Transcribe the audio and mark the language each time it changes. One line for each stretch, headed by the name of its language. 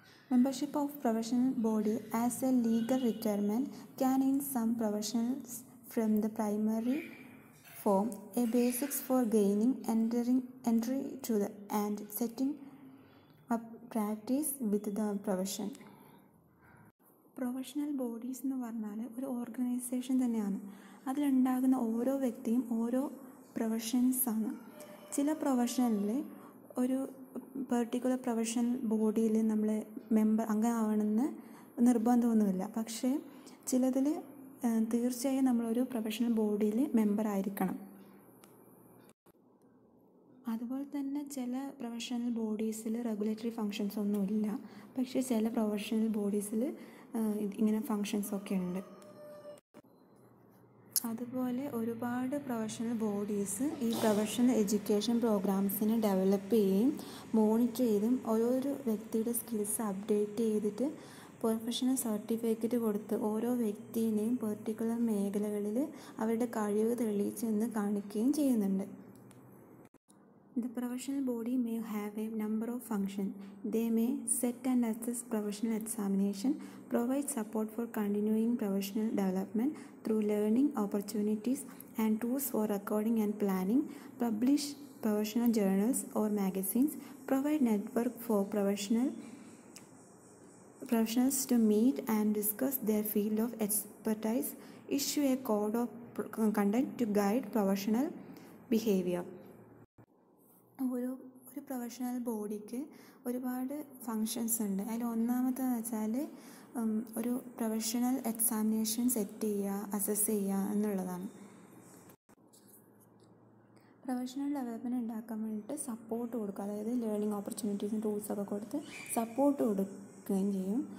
English: Membership of professional body as a legal requirement can in some professions from the primary form a basis for gaining entry to the and setting up practice with the profession.
Malayalam: Professional bodies എന്ന് പറഞ്ഞാൽ ഒരു organisation തന്നെയാണ്. അതിലുണ്ടാകുന്ന ഓരോ വ്യക്തിയും ഓരോ പ്രൊഫഷൻസാണ്. ചില പ്രൊഫഷനിൽ ഒരു particular professional ബോഡിയിൽ നമ്മൾ അംഗമാവണമെന്ന് നിർബന്ധമൊന്നുമില്ല. പക്ഷേ ചിലതിൽ തീർച്ചയായും നമ്മളൊരു പ്രൊഫഷണൽ ബോഡിയിൽ മെമ്പർ ആയിരിക്കണം. അതുപോലെ തന്നെ ചില പ്രൊഫഷണൽ ബോഡീസിൽ റെഗുലേറ്ററി ഫങ്ഷൻസ് ഒന്നുമില്ല. പക്ഷേ ചില പ്രൊഫഷണൽ ബോഡീസിൽ ഇങ്ങനെ ഫങ്ഷൻസൊക്കെ ഉണ്ട്. അതുപോലെ ഒരുപാട് പ്രൊഫഷണൽ ബോഡീസ് ഈ പ്രൊഫഷണൽ എഡ്യൂക്കേഷൻ പ്രോഗ്രാംസിനെ ഡെവലപ്പ് ചെയ്യുകയും മോണിറ്റർ ചെയ്തും ഓരോരോ വ്യക്തിയുടെ സ്കിൽസ് അപ്ഡേറ്റ് ചെയ്തിട്ട് പ്രൊഫഷണൽ സർട്ടിഫിക്കറ്റ് കൊടുത്ത് ഓരോ വ്യക്തിയെയും പെർട്ടിക്കുലർ മേഖലകളിൽ അവരുടെ കഴിവ് തെളിയിച്ചെന്ന് കാണിക്കുകയും ചെയ്യുന്നുണ്ട്.
English: The professional body may have a number of of function. They may set and assess professional examination, provide support for continuing professional development through learning opportunities and tools for recording and planning, publish professional journals or magazines, provide network for professionals to meet and discuss their field of expertise, issue a code of conduct to guide professional behavior.
Malayalam: ഒരു professional ബോഡിക്ക് ഒരുപാട് functions ഉണ്ട്. അതിൽ ഒന്നാമത്തേന്ന് വെച്ചാൽ ഒരു professional examination set ചെയ്യുക, assess ചെയ്യുക എന്നുള്ളതാണ്. പ്രൊഫഷണൽ ഡെവലപ്മെൻറ്റ് ഉണ്ടാക്കാൻ വേണ്ടിയിട്ട് സപ്പോർട്ട് കൊടുക്കുക, അതായത് ലേണിംഗ് ഓപ്പർച്യൂണിറ്റീസും ടൂൾസൊക്കെ കൊടുത്ത് സപ്പോർട്ട് കൊടുക്കുകയും ചെയ്യും.